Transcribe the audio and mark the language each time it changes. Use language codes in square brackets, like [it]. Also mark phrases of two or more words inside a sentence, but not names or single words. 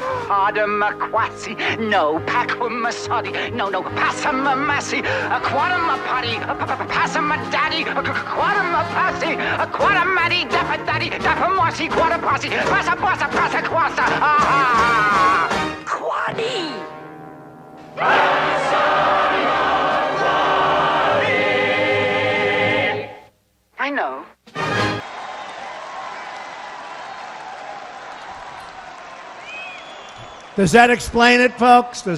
[en] pardon quasi, no pacum sodi, no passum massi, quadum potty, passum daddy, quadum passy, quadum maddy, dapper daddy, dapper mossy, quadum posse, passa quasta, aha! Quaddy! I know. Does that explain it, folks?